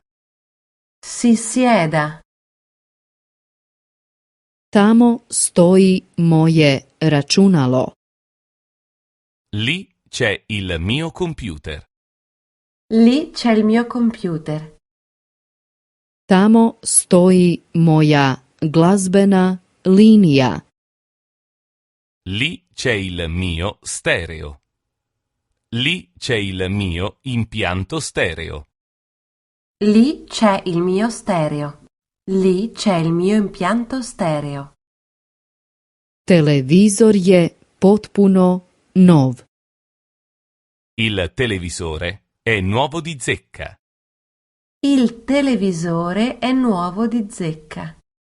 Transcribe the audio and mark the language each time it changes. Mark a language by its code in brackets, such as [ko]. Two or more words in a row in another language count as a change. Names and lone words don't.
[it] Si sieda. [hr] Tamo stoji moje računalo. [it] Lì c'è il mio computer. Lì c'è il mio computer. [hr] Tamo stoji moja glazbena linija. [it] Lì c'è il mio stereo. Lì c'è il mio impianto stereo. Lì c'è il mio stereo. Lì c'è il mio impianto stereo. [hr] Televizor je potpuno nov. [it] Il televisore è nuovo di zecca. Il televisore è nuovo di zecca.